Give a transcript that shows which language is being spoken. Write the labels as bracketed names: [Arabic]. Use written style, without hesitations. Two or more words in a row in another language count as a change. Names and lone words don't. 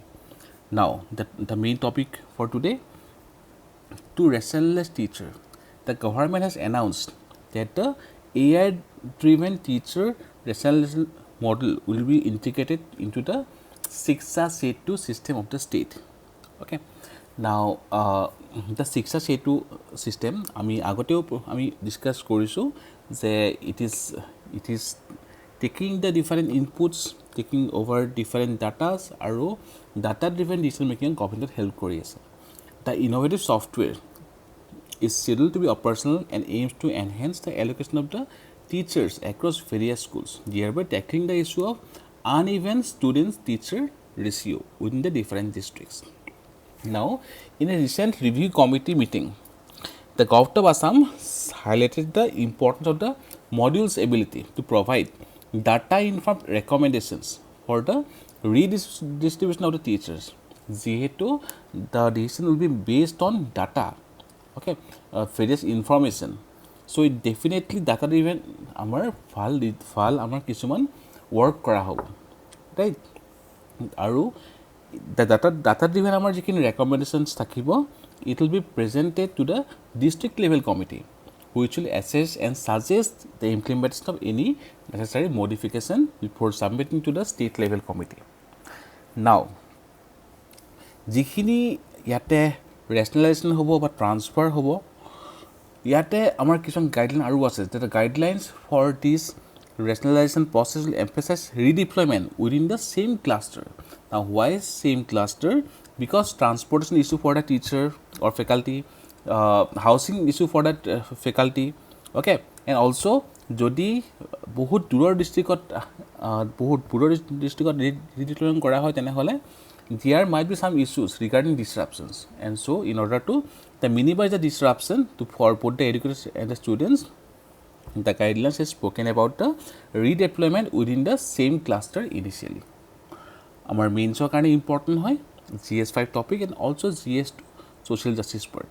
[English] Now the main topic for today, to rationalize teacher, the government has announced that the AI driven teacher rationalization model will be integrated into the 𝐓𝐶𝐸𝐻 system of the state. Okay. Now the 𝐓𝐶𝐸𝐻 system [Assamese] আমি আগতেও আমি ডিসকাস কৰিছো যে [English] it is taking the different inputs, taking over different data আৰু data driven decision making government help [Assamese] কৰি আছে. [English] The innovative software is scheduled to be operational and aims to enhance the allocation of the teachers across various schools, thereby tackling the issue of uneven student-teacher ratio within the different districts. Now, in a recent review committee meeting, the Government of Assam highlighted the importance of the module's ability to provide data-informed recommendations for the redistribution of the teachers. যিহেতু the decision will be based on data, okay, various information. So it definitely data driven [Assamese] আমাৰ ভাল আমাৰ কিছুমান work কৰা হ'ব, [English] right? আৰু the data driven [Assamese] আমাৰ যিখিনি [English] recommendations থাকিব, it will be presented to the district level committee which will assess and suggest the implementation of any necessary modification before submitting to the state level committee. [Assamese] Now যিখিনি ইয়াতে rationalization হ'ব বা transfer হ'ব, ইয়াতে আমাৰ কিছুমান গাইডলাইন আৰু আছে. [English] The guidelines for this rationalization process will emphasize redeployment within the same cluster. Now why same cluster? Because transportation issue for the teacher or faculty, housing issue for that faculty, okay, and also [Assamese] যদি বহুত দূৰৰ ডিস্ট্ৰিক্টত [English] redeployment [Assamese] কৰা হয় তেনেহলে [English] there might be some issues regarding disruptions, and so in order to minimize the disruption for both the educators and the students, the guidelines has spoken about the redeployment within the same cluster initially. Our mains are kind of important hoy GS5 topic and also GS2 social justice part.